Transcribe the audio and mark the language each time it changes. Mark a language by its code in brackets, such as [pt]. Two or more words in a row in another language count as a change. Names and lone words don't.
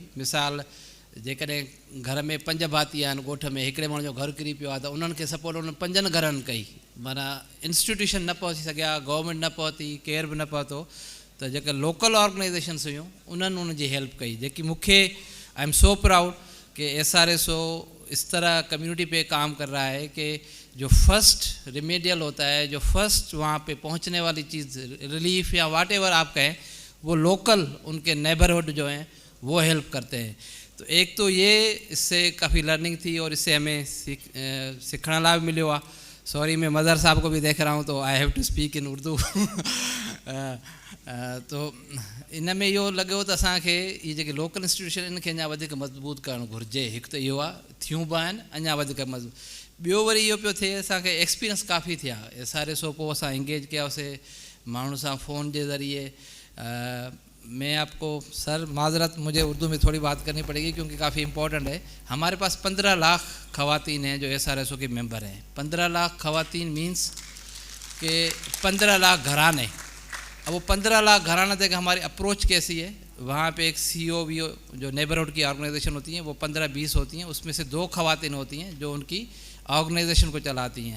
[sd] मिसाल जेकॾहिं घर में 5 भाती आहिनि ॻोठ में, हिकिड़े माण्हू जो घरु किरी पियो आहे, त उन्हनि खे सपोर्ट उन्हनि 5 घरनि कई। माना इंस्टीट्यूशन न पहुची सघिया, गवर्नमेंट न पहुती, केर बि न पहुतो, त जेके [en] local organizations [sd] हुयूं उन्हनि उनजी हेल्प कई, जेकी मूंखे [en] I am so proud [ur] کہ SRSO اس طرح کمیونٹی پہ کام کر رہا ہے کہ جو [en] first remedial [ur] ہوتا ہے، جو فرسٹ وہاں پہ پہنچنے والی چیز، ریلیف یا [en] what ever [ur] آپ کہیں، وہ لوکل ان کے نیبرہڈ جو ہیں وہ ہیلپ کرتے ہیں. تو ایک تو یہ اس سے کافی لرننگ تھی اور اس سے ہمیں سیکھنے [sd] लाभ मिलो। [ur] سوری میں مدر صاحب کو بھی دیکھ رہا ہوں تو [en] I have to speak in Urdu. [sd] तो इन में इहो लॻो त असांखे इहे जेके लोकल इंस्टीट्यूशन इन खे अञा वधीक मज़बूत करणु घुरिजे। हिकु त इहो आहे, थियूं बि आहिनि अञा वधीक मज़बूत। ॿियो वरी इहो पियो थिए, असांखे एक्सपीरियंस काफ़ी थिया। SRSO पोइ असां इंगेज कयासीं माण्हुनि सां फ़ोन जे ज़रिए। [ur] میں آپ کو سر معذرت، مجھے اردو میں تھوڑی بات کرنی پڑے گی کیونکہ کافی امپورٹنٹ ہے. ہمارے پاس 15 لاکھ خواتین ہیں جو SRSO کے ممبر ہیں. 15 لاکھ خواتین مینز کے 15 لاکھ گھرانے. اب وہ 15 لاکھ گھرانہ تک ہماری اپروچ کیسی ہے، وہاں پہ ایک CO VO جو نیبرہڈ کی آرگنائزیشن ہوتی ہیں وہ 15-20 ہوتی ہیں، اس میں سے 2 خواتین ہوتی ہیں جو ان کی آرگنائزیشن کو چلاتی ہیں.